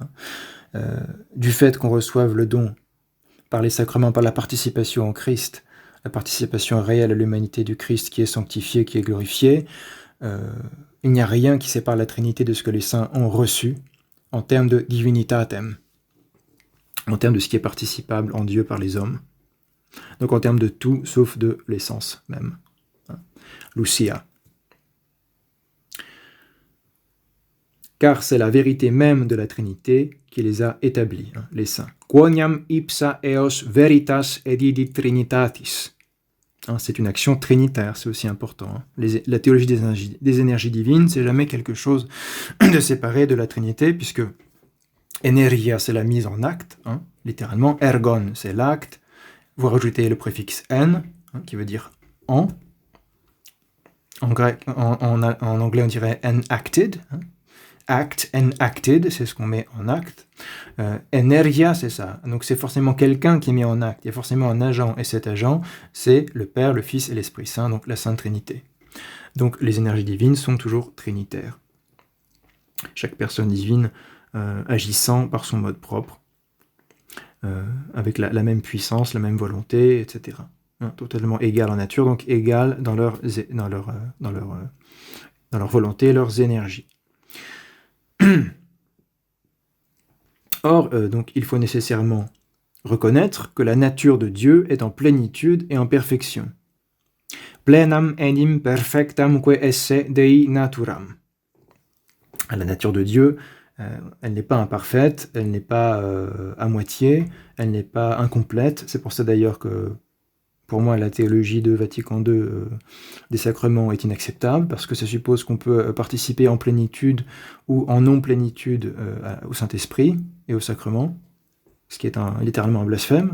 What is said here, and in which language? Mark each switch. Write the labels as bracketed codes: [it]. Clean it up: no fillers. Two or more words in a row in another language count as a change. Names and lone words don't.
[fr] Du fait qu'on reçoive le don par les sacrements, par la participation au Christ, la participation réelle à l'humanité du Christ qui est sanctifiée, qui est glorifiée, il n'y a rien qui sépare la Trinité de ce que les saints ont reçu en termes de divinitatem, en termes de ce qui est participable en Dieu par les hommes. Donc en termes de tout, sauf de l'essence même. Lucia. Car c'est la vérité même de la Trinité qui les a établis, les saints. [la] Quoniam ipsa eos veritas edidit trinitatis. [fr] C'est une action trinitaire, c'est aussi important. La théologie des énergies divines, c'est jamais quelque chose de séparé de la Trinité, puisque energia, c'est la mise en acte, littéralement. Ergon, c'est l'acte. Vous rajoutez le préfixe en, qui veut dire en. En grec, en anglais, on dirait enacted. [en] act, enacted, [fr] c'est ce qu'on met en acte. Energia, c'est ça. Donc c'est forcément quelqu'un qui est mis en acte. Il y a forcément un agent, et cet agent, c'est le Père, le Fils et l'Esprit Saint, donc la Sainte Trinité. Donc les énergies divines sont toujours trinitaires. Chaque personne divine agissant par son mode propre, avec la même puissance, la même volonté, etc. Totalement égales en nature, donc égales dans leur volonté et leurs énergies. Or, donc, il faut nécessairement reconnaître que la nature de Dieu est en plénitude et en perfection. [la] Plenam enim perfectam que esse Dei naturam. [fr] La nature de Dieu, elle n'est pas imparfaite, elle n'est pas à moitié, elle n'est pas incomplète. C'est pour ça d'ailleurs que, pour moi, la théologie de Vatican II des sacrements est inacceptable, parce que ça suppose qu'on peut participer en plénitude ou en non-plénitude au Saint-Esprit et au sacrement, ce qui est littéralement un blasphème.